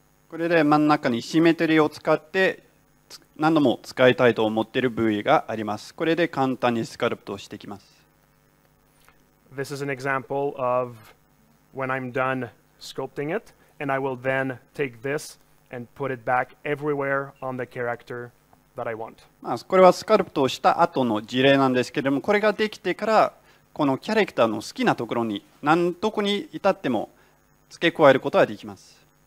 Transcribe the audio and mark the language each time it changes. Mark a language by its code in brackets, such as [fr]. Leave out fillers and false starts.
[ja] これで真ん中にシメトリーを使って何度も使いたいと思っている部位があります。これで簡単にスカルプトをしていきます。 [en] This is an example of when I'm done sculpting it, and I will then take this and put it back everywhere on the character that I want. [ja] これはスカルプトをした後の事例なんですけれども、これができてからこのキャラクターの好きなところに何どこに至っても付け加えることができます。